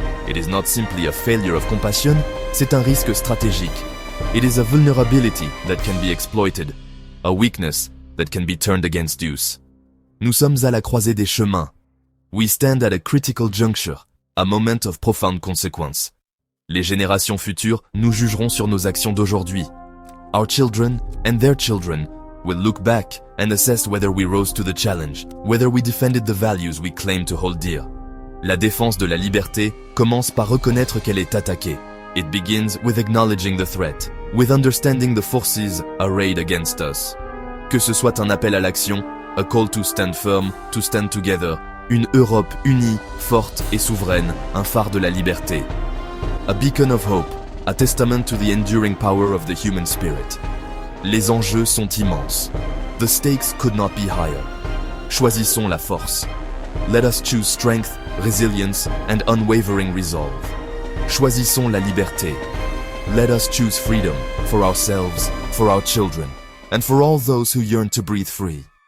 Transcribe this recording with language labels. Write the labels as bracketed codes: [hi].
[en] It is not simply a failure of compassion, [fr] c'est un risque stratégique. [en] It is a vulnerability that can be exploited, a weakness that can be turned against use. [fr] Nous sommes à la croisée des chemins. [en] We stand at a critical juncture, a moment of profound consequence. [fr] Les générations futures nous jugeront sur nos actions d'aujourd'hui. [en] Our children and their children will look back and assess whether we rose to the challenge, whether we defended the values we claim to hold dear. [fr] La défense de la liberté commence par reconnaître qu'elle est attaquée. [en] It begins with acknowledging the threat, with understanding the forces arrayed against us. [fr] Que ce soit un appel à l'action, [en] a call to stand firm, to stand together, [fr] une Europe unie, forte et souveraine, un phare de la liberté. [en] A beacon of hope, a testament to the enduring power of the human spirit. [fr] Les enjeux sont immenses. [en] The stakes could not be higher. [fr] Choisissons la force. [en] Let us choose strength, resilience and unwavering resolve. [fr] Choisissons la liberté. [en] Let us choose freedom for ourselves, for our children, and for all those who yearn to breathe free.